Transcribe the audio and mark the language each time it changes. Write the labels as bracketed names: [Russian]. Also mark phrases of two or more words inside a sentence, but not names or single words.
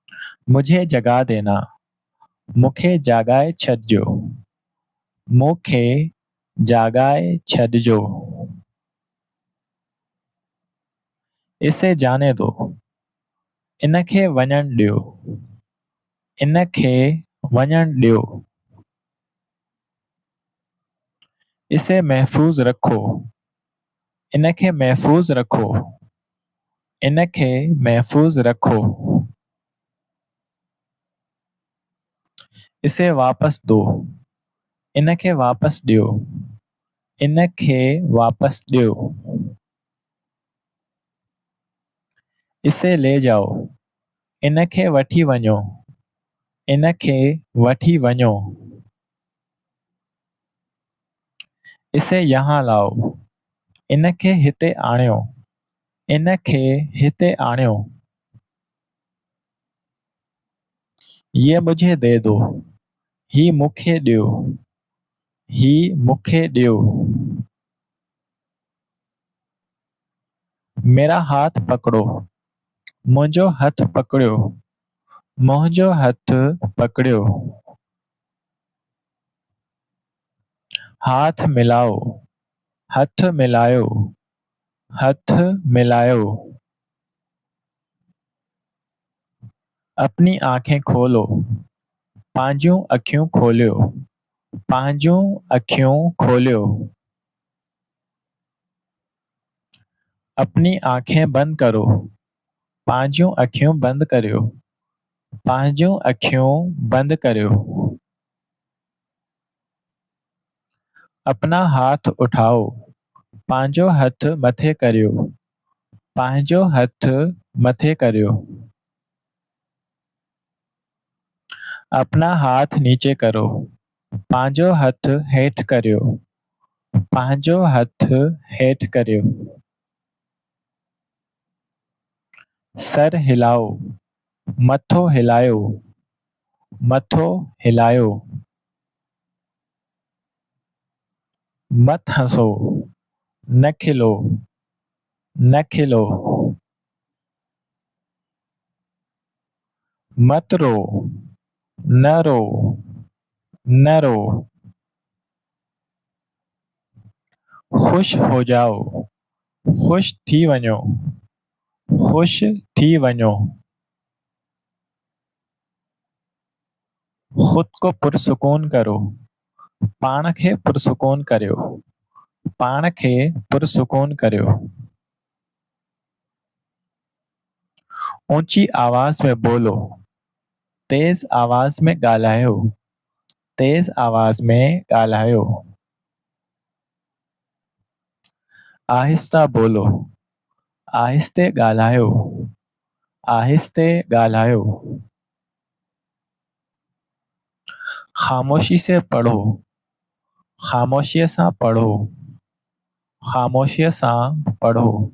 [Hindi] मुझे जगा देना, [Sindhi] मूंखे जागाए छॾिजो, मूंखे जागाए छॾिजो। [Hindi] इसे जाने दो, [Sindhi] इनखे वञण ॾियो, इनखे वञण ॾियो। [Hindi] इसे महफ़ूज़ रखो, [Sindhi] इनखे महफ़ूज़ रखो, इनखे महफ़ूज़ रखो। [Hindi] इसे वापस दो, [Sindhi] इनखे वापस ॾियो, इनखे वापस ॾियो। [Hindi] इसे ले जाओ, [Sindhi] इनखे वठी वञो, इनखे वठी वञो। [Hindi] इसे यहाँ लाओ, [Sindhi] इनखे हिते आणियो, इनखे हिते आणियो। [Hindi] ये मुझे दे दो, [Sindhi] ही मूंखे ॾियो, ही मूंखे ॾियो। [Hindi] मेरा हाथ पकड़ो, [Sindhi] मुंहिंजो हथ पकड़ियो, मुंहिंजो हथ पकड़ियो। [Hindi] हाथ मिलाओ, [Sindhi] हथ मिलायो, हथ मिलायो। [Hindi] अपनी आंखें खोलो, [Sindhi] पंहिंजूं अखियूं खोलियो, पंहिंजूं अखियूं खोलियो। [Hindi] अपनी आंखें बंद करो, [Sindhi] पंहिंजूं अखियूं बंद करियो, पंहिंजूं अखियूं बंद करियो। [Hindi] अपना हाथ उठाओ, [Sindhi] पंहिंजो हथ मथे करियो, पंहिंजो हथ मथे करियो। [Hindi] अपना हाथ नीचे करो, [Sindhi] पंहिंजो हथ हेठि करियो, पंहिंजो हथ हेठि करियो। [Hindi] सर हिलाओ, [Sindhi] मथो हिलायो, मथो हिलायो। [Hindi] मत हंसो, [Sindhi] न खिलो, न खिलो। [Hindi] मत रो, [Sindhi] न रो, न रो। [Hindi] खुश हो जाओ, [Sindhi] खुश थी वञो, खुश थी वञो। [Hindi] खुद को पुरसुकून करो, [Sindhi] पाण खे पुरसुकून करियो, पाण खे पुरसुकून करियो। [Hindi] ऊंची आवाज में बोलो, [Sindhi] तेज आवाज में ॻाल्हायो, तेज आवाज में ॻाल्हायो। [Hindi] आहिस्ता बोलो, [Sindhi] आहिस्ते ॻाल्हायो, आहिस्ते ॻाल्हायो। [Hindi] ख़ामोशी से पढ़ो, [Sindhi] ख़ामोशीअ सां पढ़ो, ख़ामोशीअ सां पढ़ो।